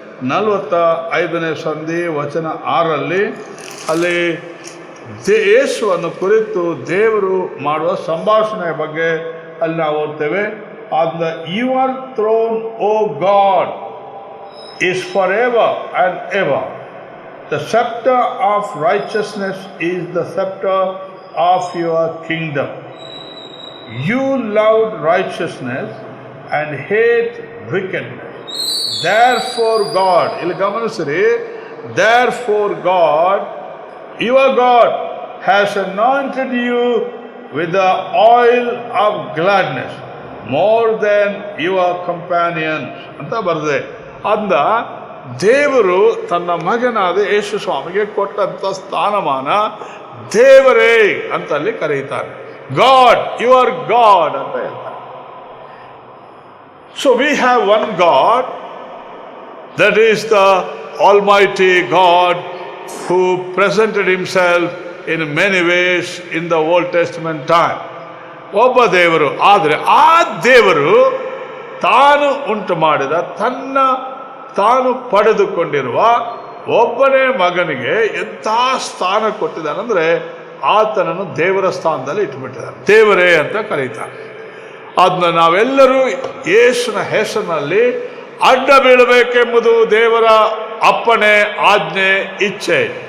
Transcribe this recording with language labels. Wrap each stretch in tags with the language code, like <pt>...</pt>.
<kn>45ನೇ ಸಂಧಿ ವಚನ 6ರಲ್ಲಿ ಅಲ್ಲಿ ಯೇಸುವನ್ನು ಕುರಿತು ದೇವರು ಮಾಡುವ ಸಂಭಾಷಣೆಯ ಬಗ್ಗೆ ಅಲ್ಲಿ ನಾವು ಓದ್ತೇವೆ. ಅದನ್ನ</kn> <en>Your throne O God is for ever and ever, The scepter of righteousness is the scepter of your kingdom. You loved righteousness and hate wickedness. Therefore God,</en> <kn>ಇಲ್ಲಿ ಗಮನಿಸಿರಿ,</kn> <en>therefore God, your God, has anointed you with the oil of gladness more than your companions</en> <kn>ಅಂತ ಬರೆದೆ. ಅಂದ ದೇವರು ತನ್ನ ಮಗನಾದ ಯೇಸು ಸ್ವಾಮಿಗೆ ಕೊಟ್ಟಂತ ಸ್ಥಾನಮಾನ ದೇವರೇ ಅಂತ ಅಲ್ಲಿ ಕರೆಯುತ್ತಾರೆ.</kn> <en>God, your God</en> <kn>ಅಂತ ಹೇಳ್ತಾರೆ.</kn> <en>So we have one God, that is the Almighty God who presented himself in many ways in the Old Testament time.</en> <kn>ಒಬ್ಬ ದೇವರು. ಆದರೆ ಆ ದೇವರು ತಾನು ಉಂಟು ಮಾಡಿದ, ತಾನು ಪಡೆದುಕೊಂಡಿರುವ ಒಬ್ಬನೇ ಮಗನಿಗೆ ಎಂಥ ಸ್ಥಾನ ಕೊಟ್ಟಿದ್ದಾನಂದ್ರೆ ಆತನನ್ನು ದೇವರ ಸ್ಥಾನದಲ್ಲಿ ಇಟ್ಬಿಟ್ಟಿದ್ದಾನೆ. ದೇವರೇ ಅಂತ ಕರೀತಾರೆ. ಅದನ್ನ ನಾವೆಲ್ಲರೂ ಯೇಸುನ ಹೆಸರಿನಲ್ಲಿ ಅಡ್ಡ ಬೀಳಬೇಕೆಂಬುದು ದೇವರ ಅಪ್ಪಣೆ, ಆಜ್ಞೆ, ಇಚ್ಛೆ.</kn>